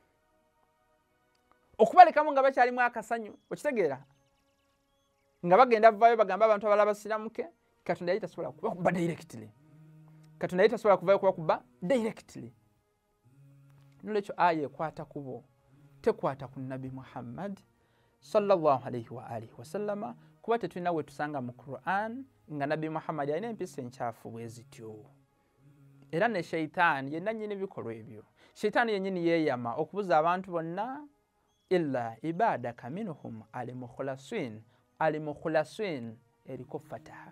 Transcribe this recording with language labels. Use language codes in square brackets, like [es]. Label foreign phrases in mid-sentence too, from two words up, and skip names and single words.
[lg] Okubalekamu nga bakyalimu akasanyu, okitegeera? Nga bagenda vaayo bagamba abantu abalala basiramuke, Katonda yali tasobola kubakuba directly. Katonda yali tasobola kuvaayo kubakuba directly. Nolwekyo aya ekwata ku bo, tekwata ku Nabi Muhammad [ar] صلى الله عليه وعلى آله وسلم. [lg] Kuba tetulina we tusanga mu Qur'an nga Nabi Muhammad alina empisa enkyafu bwe zityo. Era ne sheitaani yenna nnyini bikolwa ebyo. Sheitaani yennyini yeeyama okubuza abantu bonna [ar] إلا عبادك منهم المخلصين [lg] eriko fataha.